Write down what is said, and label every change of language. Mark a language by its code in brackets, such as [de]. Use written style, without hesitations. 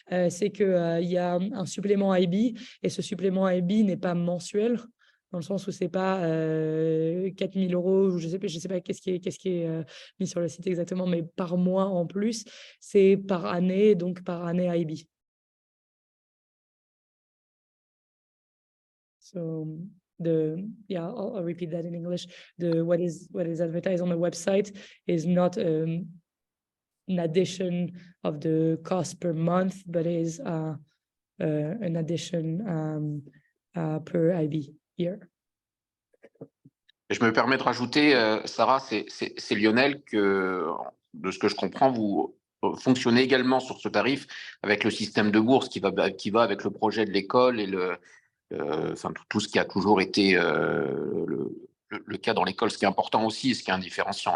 [fr] C'est que il y a un supplément IB, et ce supplément IB n'est pas mensuel. dans le sens où c'est pas 4 000 €, ou je sais pas qu'est-ce qui est mis sur le site exactement, mais par mois en plus, c'est par année, donc par année IB. [en] So I'll repeat that in English. What is advertised on the website is not an addition of the cost per month, but is an addition per IB year. [fr] Et je me permets de rajouter, Sarah, c'est Lionel, que de ce que je comprends, vous fonctionnez également sur ce tarif avec le système de bourse qui va avec le projet de l'école et enfin, tout ce qui a toujours été le cas dans l'école, ce qui est important aussi, ce qui est un différenciant.